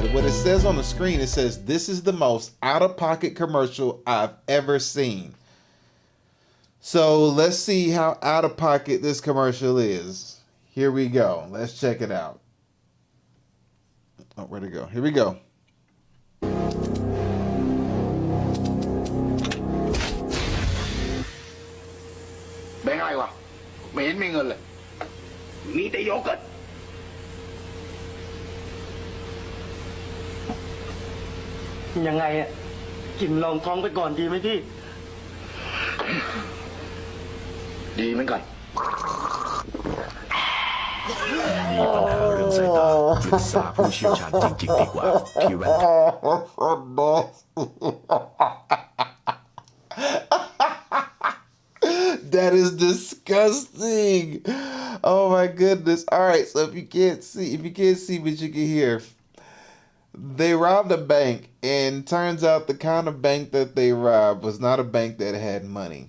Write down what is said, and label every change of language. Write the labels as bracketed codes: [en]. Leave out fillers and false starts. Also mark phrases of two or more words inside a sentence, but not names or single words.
[en] But what it says on the screen, it says, this is the most out-of-pocket commercial I've ever seen. So let's see how out of pocket this commercial is. Here we go. Let's check it out. Oh, where'd it go? Here we go. [es] Venga, ahí va. [th] ไม่เห็นมีเงินเลยมีแต่โยเกิร์ตยังไงอ่ะกินลองท้องไปก่อนดีไหมพี่ดีเหมือนกัน มีปัญหาเรื่องสายตาปรึกษาผู้เชี่ยวชาญจริงๆดีกว่าที่แว่น [en] That is disgusting. Oh my goodness. All right, so if you can't see, but you can hear. They robbed a bank, and turns out the kind of bank that they robbed was not a bank that had money.